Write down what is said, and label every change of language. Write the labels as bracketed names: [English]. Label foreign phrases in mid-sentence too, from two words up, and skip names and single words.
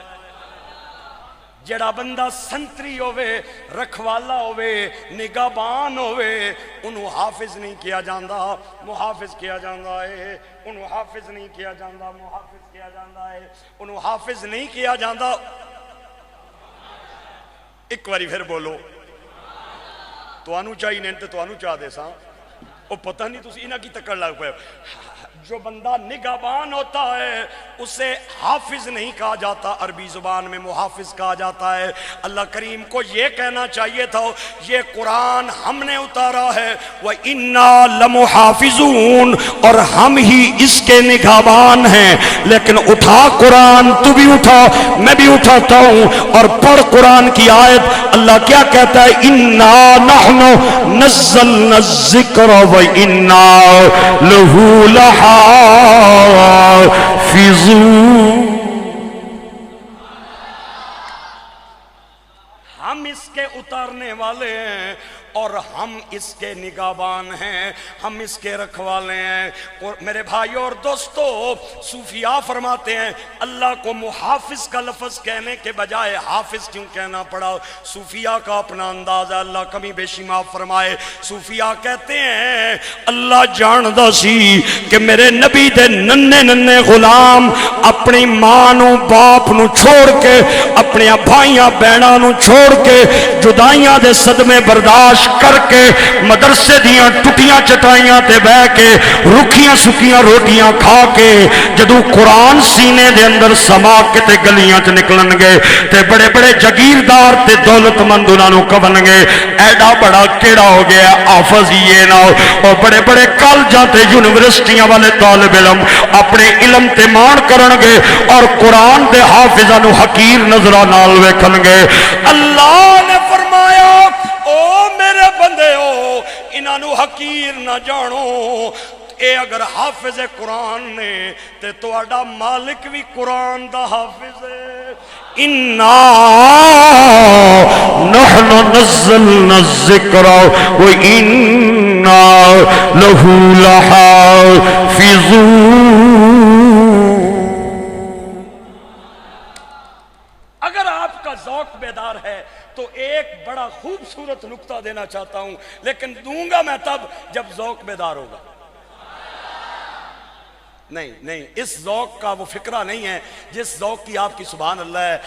[Punjabi] جڑا بندہ سنتری ہوئے، رکھوالا ہوئے، نگہبان ہوئے، انہوں حافظ نہیں کیا جاندہ، محافظ کیا جاندہ ہے۔ انہوں حافظ نہیں کیا جاندہ، محافظ کیا جاندہ ہے۔ انہوں حافظ نہیں کیا جاندہ۔ ایک باری پھر بولو، تو انہوں چاہی نہیں تو انہوں چاہ دے ساں، وہ پتہ نہیں تُسی انہاں کی تکڑ لگ پہ۔ [Urdu] جو بندہ نگہبان ہوتا ہے اسے حافظ نہیں کہا جاتا، عربی زبان میں محافظ کہا جاتا ہے۔ اللہ کریم کو یہ کہنا چاہیے تھا یہ قرآن ہم نے اتارا ہے، [Arabic] وَإِنَّا لَمُحَافِظُونَ، [Urdu] اور ہم ہی اس کے نگہبان ہیں۔ لیکن اٹھا قرآن، تو بھی اٹھا، میں بھی اٹھاتا ہوں، اور پڑھ قرآن کی آیت۔ اللہ کیا کہتا ہے؟ [Arabic] إِنَّا نَحْنُ نَزَّلْنَا الذِّكْرَ وَإِنَّا لَهُ لَحَافِظُونَ۔ [Urdu] ہم اس کے اتارنے والے ہیں اور ہم اس کے نگہبان ہیں، ہم اس کے رکھوالے ہیں۔ اور میرے بھائیوں اور دوستو، صوفیاء فرماتے ہیں اللہ کو محافظ کا لفظ کہنے کے بجائے حافظ کیوں کہنا پڑا؟ صوفیاء کا اپنا انداز ہے، اللہ کمی بیشی معاف فرمائے۔ صوفیاء کہتے ہیں [Punjabi] اللہ جاندہ سی کہ میرے نبی دے ننے ننے غلام اپنی ماں نو باپ نو چھوڑ کے، اپنے بھائیاں بہناں نو چھوڑ کے، جدائیاں دے صدمے برداشت کر کے، مدرسے دیاں ٹوٹیاں چٹائیاں تے بہ کے، رکھیاں سکیاں روٹیاں کھا کے، جدو قرآن سینے دے اندر سما کے تے گلیاں چ نکلن گے تے بڑے بڑے جگیردار تے دولت مند انہاں نو کون گے ایڈا بڑا کیڑا ہو گیا حافظ یہ نہ ہو۔ اور بڑے بڑے کالجاں تے یونیورسٹیاں والے طالب علم اپنے علم تے مان کرن گے اور قرآن دے حافظاں نو حقیر نظراں نال ویکھن گے۔ اللہ نے فرمایا او میرے بندے ہو، انہاں نو حقیر نہ جانو، اے اگر حافظ قرآن نے تے تواڈا مالک بھی قرآن دا حافظ ہے۔ [Arabic] اِنَّا نَحْنُ نَزَّلْنَا الذِّكْرَ وَإِنَّا لَهُ لَحَافِظُونَ۔ [Urdu] اگر آپ کا ذوق بیدار ہے تو ایک بڑا خوبصورت نکتہ دینا چاہتا ہوں، لیکن دوں گا میں تب جب ذوق بیدار ہوگا۔ نہیں، اس ذوق کا وہ فکرہ نہیں ہے جس ذوق کی آپ کی [Arabic] سبحان اللہ [Urdu] ہے۔